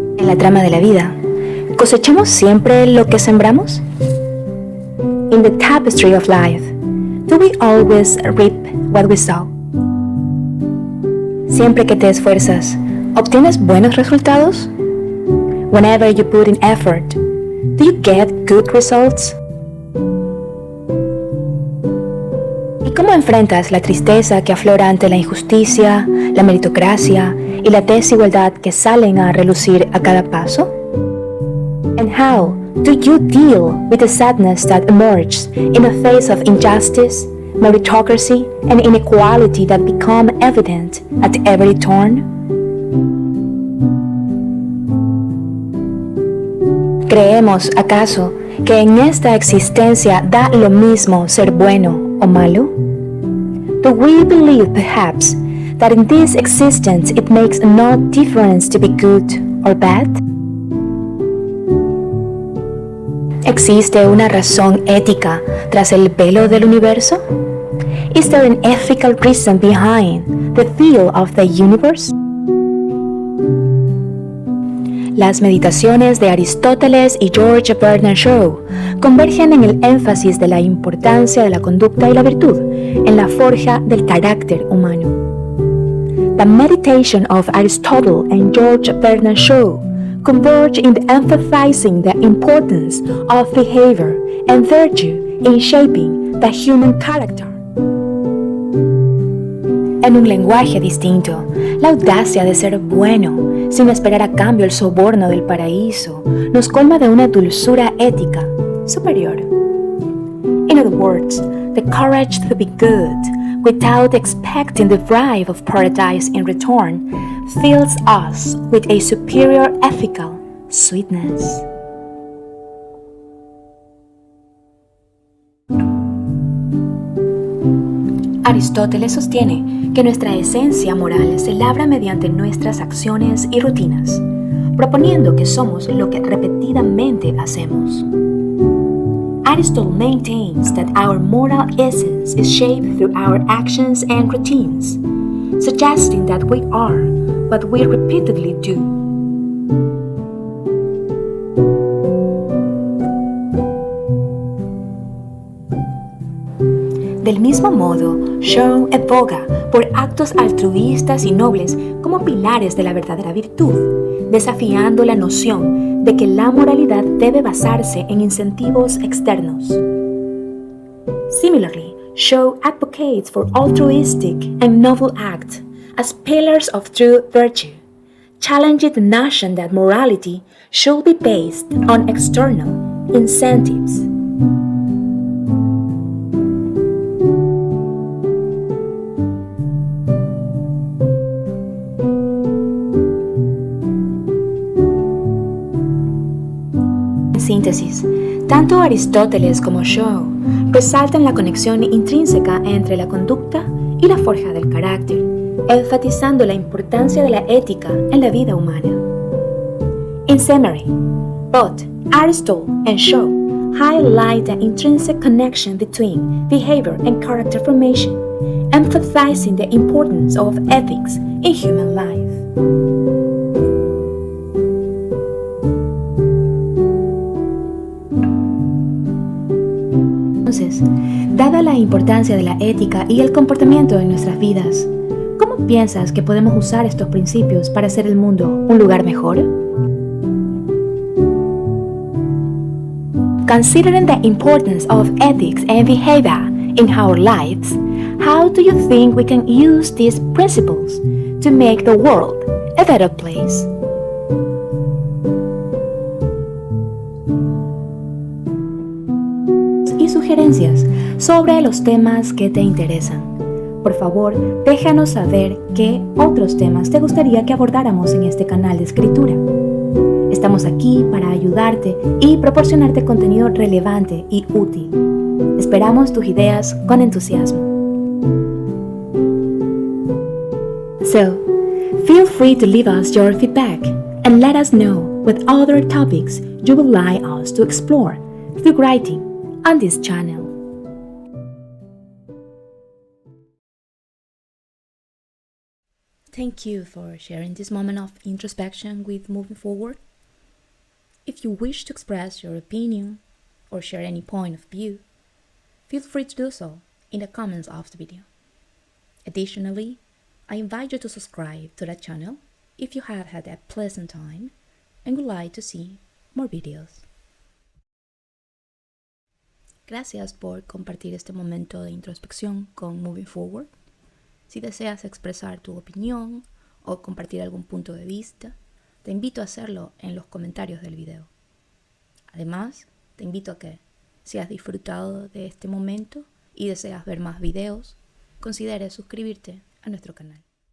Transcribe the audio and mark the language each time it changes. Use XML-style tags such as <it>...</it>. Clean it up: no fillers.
<es>la trama de la vida, ¿cosechamos siempre lo que sembramos?</es> <en>In the tapestry of life, do we always reap what we sow?</en> <es>Siempre que te esfuerzas, ¿obtienes buenos resultados?</es> <en>Whenever you put in effort, do you get good results?</en> <es>¿Y cómo enfrentas la tristeza que aflora ante la injusticia, la meritocracia y la desigualdad que salen a relucir a cada paso?</es> <en>And how do you deal with the sadness that emerges in the face of injustice, meritocracy, and inequality that become evident at every turn?</en> <es>¿Creemos, acaso, que en esta existencia da lo mismo ser bueno o malo?</es> <en>Do we believe, perhaps, that in this existence it makes no difference to be good or bad?</en> <es>¿Existe una razón ética tras el velo del universo?</es> <en>Is there an ethical reason behind the veil of the universe?</en> <es>Las meditaciones de Aristóteles y George Bernard Shaw convergen en el énfasis de la importancia de la conducta y la virtud en la forja del carácter humano.</es> <en>The meditation of Aristotle and George Bernard Shaw converge in emphasizing the importance of behavior and virtue in shaping the human character.</en> <es>En un lenguaje distinto, la audacia de ser bueno, sin esperar a cambio el soborno del paraíso, nos colma de una dulzura ética superior.</es> <en>In other words, the courage to be good, without expecting the bribe of paradise in return, fills us with a superior ethical sweetness.</en> <es>Aristóteles sostiene que nuestra esencia moral se labra mediante nuestras acciones y rutinas, proponiendo que somos lo que repetidamente hacemos.</es> <en>Aristotle maintains that our moral essence is shaped through our actions and routines, suggesting that we are what we repeatedly do.</en> <es>Del mismo modo, Shaw aboga por actos altruistas y nobles como pilares de la verdadera virtud, desafiando la noción de que la moralidad debe basarse en incentivos externos.</es> <en>Similarly, Shaw advocates for altruistic and noble acts as pillars of true virtue, challenging the notion that morality should be based on external incentives.</en> <es>Síntesis, tanto Aristóteles como Shaw resaltan la conexión intrínseca entre la conducta y la forja del carácter, enfatizando la importancia de la ética en la vida humana.</es> <en>In summary, both Aristotle and Shaw highlight the intrinsic connection between behavior and character formation, emphasizing the importance of ethics in human life.</en> <es>Entonces, dada la importancia de la ética y el comportamiento en nuestras vidas, ¿cómo piensas que podemos usar estos principios para hacer el mundo un lugar mejor?</es> <en>Considering the importance of ethics and behavior in our lives, how do you think we can use these principles to make the world a better place?</en> <es>Y sugerencias sobre los temas que te interesan. Por favor, déjanos saber qué otros temas te gustaría que abordáramos en este canal de escritura. Estamos aquí para ayudarte y proporcionarte contenido relevante y útil. Esperamos tus ideas con entusiasmo.</es> <en>So, feel free to leave us your feedback and let us know what other topics you would like us to explore through writing on this channel. Thank you for sharing this moment of introspection with moving forward. If you wish to express your opinion or share any point of view, feel free to do so in the comments of the video. Additionally, I invite you to subscribe to the channel if you have had a pleasant time and would like to see more videos.</en> <es>Gracias por compartir este momento de introspección con Moving Forward. Si deseas expresar tu opinión o compartir algún punto de vista, te invito a hacerlo en los comentarios del video. Además, te invito a que, si has disfrutado de este momento y deseas ver más videos, consideres suscribirte a nuestro canal.</es>